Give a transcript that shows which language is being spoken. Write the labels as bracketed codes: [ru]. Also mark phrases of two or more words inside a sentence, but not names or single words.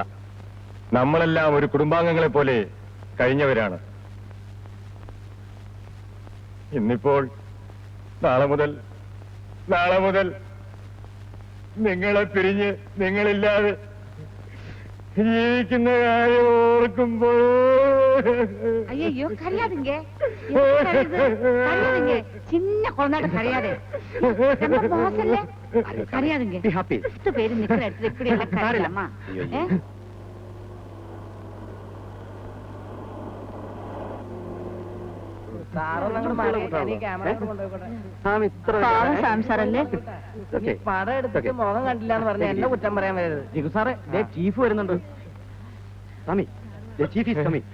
[ml] നമ്മളെല്ലാം ഒരു കുടുംബാംഗങ്ങളെ പോലെ കഴിഞ്ഞവരാണ്. ഇന്നിപ്പോൾ നാളെ മുതൽ നിങ്ങളെ പിരിഞ്ഞ് നിങ്ങളില്ലാതെ ജീവിക്കുന്ന കാര്യം ഓർക്കുമ്പോൾ [ta] ஐயோ கரையாதுங்க, கரையாதுங்க, சின்ன குழந்தைகிட்ட கரையாதே, ரொம்ப மோசம்ல. கரையாதுங்க. 10 பேர் நிக்கிற இடத்துல இப்படி எல்லாம் கரையலாமா? [ml] സാറല്ലേ പടം എടുത്തിട്ട് മുഖം കണ്ടില്ല എന്ന് പറഞ്ഞ എന്നെ കുറ്റം പറയാൻ വരരുത്. ജിഗു സാറേ, ചീഫ് വരുന്നുണ്ട്. സ്വാമി, [en] chief is coming.